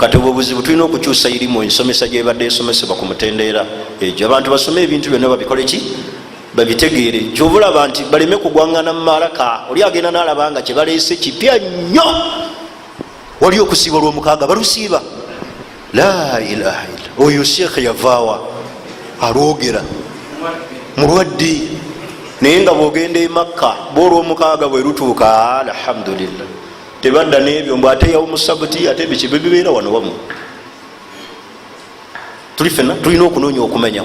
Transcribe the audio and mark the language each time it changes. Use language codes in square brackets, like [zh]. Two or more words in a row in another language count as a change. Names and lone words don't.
[lg] Kati obwo buzibu tulina okukyusa irimu ensomesa gyebadde esomesebwa ku mutendeera egyo. Abantu basome ebintu byonna babikole ki? Babitegeere. Kyobulaba nti baleme kugwangana mu malaka. Oli agenda n'alabanga kye baleese kipya nnyo. Wali okusiiba olw'omukaaga balusiiba. [ar] لا إله إلا. [lg] Oyo sheekh yavaawa alwogera mulwadde. Naye nga bwogenda e Makka bwolw'omukaaga bwe lutuuka, alhamdulillah, tebadda n'ebyo mbw ate yawo musabuti ate bikibe bibeera wano wamu. Tuli fena tulina okunoonya okumanya.